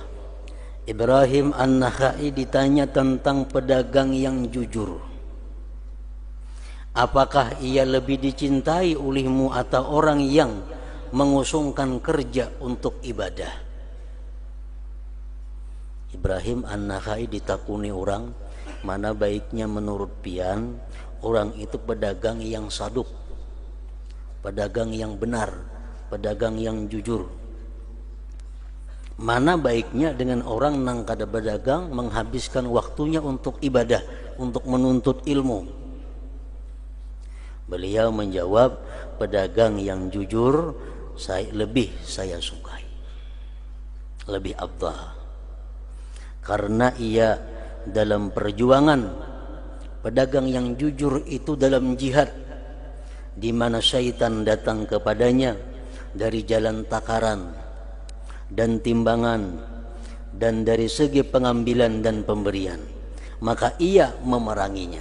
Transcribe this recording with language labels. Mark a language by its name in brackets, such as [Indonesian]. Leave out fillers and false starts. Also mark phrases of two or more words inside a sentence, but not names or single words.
[Indonesian] Ibrahim An-Nakhai ditanya tentang pedagang yang jujur. Apakah ia lebih dicintai olehmu atau orang yang mengusungkan kerja untuk ibadah? [Banjar] Ibrahim An-Nakhai ditakuni orang, mana baiknya menurut pian orang itu pedagang yang saduk, pedagang yang benar, pedagang yang jujur. Mana baiknya dengan orang nang kada berdagang menghabiskan waktunya untuk ibadah, untuk menuntut ilmu? [Indonesian] Beliau menjawab, pedagang yang jujur saya sukai, lebih afdal, karena ia dalam perjuangan, pedagang yang jujur itu dalam jihad, di mana syaitan datang kepadanya dari jalan takaran dan timbangan dan dari segi pengambilan dan pemberian, maka ia memeranginya.